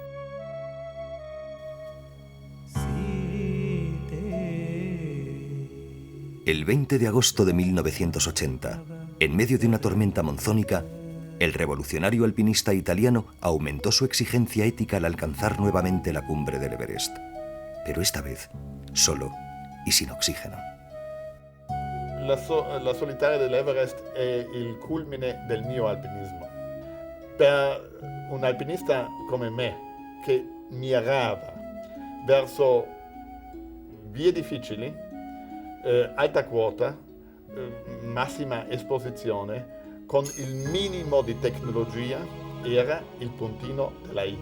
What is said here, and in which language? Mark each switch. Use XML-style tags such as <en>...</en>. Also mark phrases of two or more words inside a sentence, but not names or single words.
<es>El 20 de agosto de 1980, en medio de una tormenta monzónica, el revolucionario alpinista italiano aumentó su exigencia ética al alcanzar nuevamente la cumbre del Everest, pero esta vez solo y sin oxígeno.</es> <it>La solitaria dell'Everest è il culmine del mio alpinismo. Per un alpinista come me, che mirava verso vie difficili, alta quota, massima esposizione, con il minimo di tecnologia, era il puntino della I.</it>